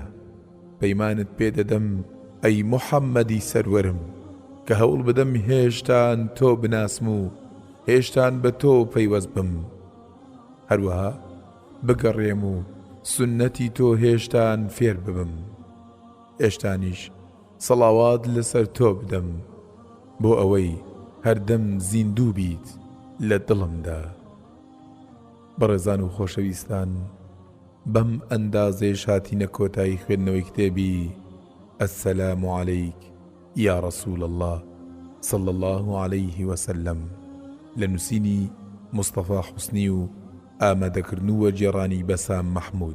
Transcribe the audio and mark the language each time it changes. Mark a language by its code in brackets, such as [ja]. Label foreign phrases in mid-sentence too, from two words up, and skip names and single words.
[ckb] پەیمانت پێدەدەم ئەی موحەممەدی سەروەرم کە هەوڵ بدەم هێشتان تۆ بناسم و هێشتان بە تۆ پەیوەست بم، هەروەها بگەڕێم و سنەتی تۆ هێشتان فێر ببم، هێشتانیش سەڵاوات لەسەر تۆ بدەم بۆ ئەوەی هەردەم زیندوو بیت لە دڵمدا. بەڕێزان و خۆشەویستان، بەم ئەندازێش هاتینە کۆتایی خوێندنەوەی کتێبی السلام عليك يا رسول الله صلى الله عليه وسلم لە نووسینی مصطفى حسنی و ئامادەکردنووە جێڕانی بەسام محمود.